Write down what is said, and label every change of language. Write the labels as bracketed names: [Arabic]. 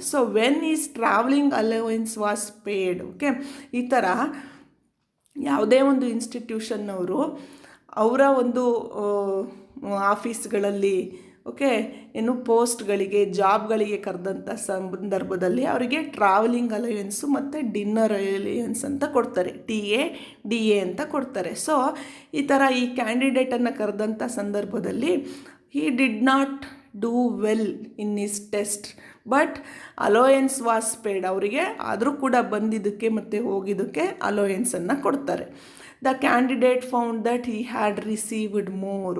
[English] So when is travelling allowance was paid. [Kannada] Okay, ಈ ಥರ ಯಾವುದೇ ಒಂದು ಇನ್ಸ್ಟಿಟ್ಯೂಷನ್ನವರು ಅವರ ಒಂದು ಆಫೀಸ್ಗಳಲ್ಲಿ, ಓಕೆ, ಏನು ಪೋಸ್ಟ್ಗಳಿಗೆ, ಜಾಬ್ಗಳಿಗೆ ಕರೆದಂಥ ಸಂದರ್ಭದಲ್ಲಿ ಅವರಿಗೆ ಟ್ರಾವೆಲಿಂಗ್ ಅಲಯನ್ಸು ಮತ್ತು ಡಿನ್ನರ್ ಅಲಯನ್ಸ್ ಅಂತ ಕೊಡ್ತಾರೆ, DA ಅಂತ ಕೊಡ್ತಾರೆ. ಸೊ ಈ ಥರ ಈ ಕ್ಯಾಂಡಿಡೇಟನ್ನು ಕರೆದಂಥ ಸಂದರ್ಭದಲ್ಲಿ [English] he did not do well in his test but allowance was paid. [Kannada] ಅವರಿಗೆ ಆದರೂ ಕೂಡ ಬಂದಿದ್ದಕ್ಕೆ ಮತ್ತು ಹೋಗಿದ್ದಕ್ಕೆ ಅಲೋಯನ್ಸನ್ನು ಕೊಡ್ತಾರೆ. [English] The candidate found that he had received more.